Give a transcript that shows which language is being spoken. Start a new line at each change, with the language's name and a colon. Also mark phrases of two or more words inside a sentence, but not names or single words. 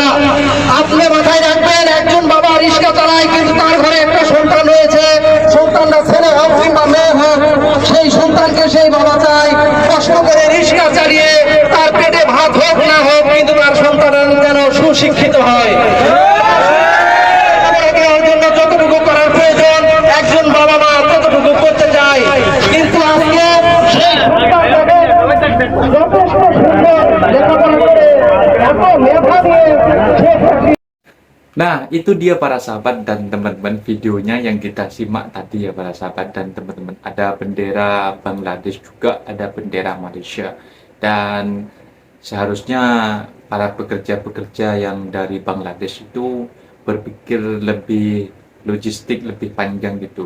Bangla: আপনি মাথায় রাখবেন, একজন বাবা রিক্সা চালায় কিন্তু তার ঘরে একটা সন্তান রয়েছে, সন্তানটা ছেলে হোক কিংবা মেয়ে হোক, সেই সন্তানকে সেই বাবা চায় কষ্ট করে রিক্সা চালিয়ে তার পেটে ভাত হোক না হোক, কিন্তু তার সন্তান যেন সুশিক্ষিত হয়। দেওয়ার জন্য যতটুকু করার প্রয়োজন একজন বাবা মা ততটুকু করতে চায়, কিন্তু আজকে সেই সন্তানটাকে যথেষ্ট সুন্দর লেখাপড়া করে এত মেধা দিয়ে সে
Indonesian: Nah, itu dia para sahabat dan teman-teman videonya yang kita simak tadi ya para sahabat dan teman-teman. Ada bendera Bangladesh juga, ada bendera Malaysia. Dan seharusnya para pekerja-pekerja yang dari Bangladesh itu berpikir lebih logistik, lebih panjang gitu.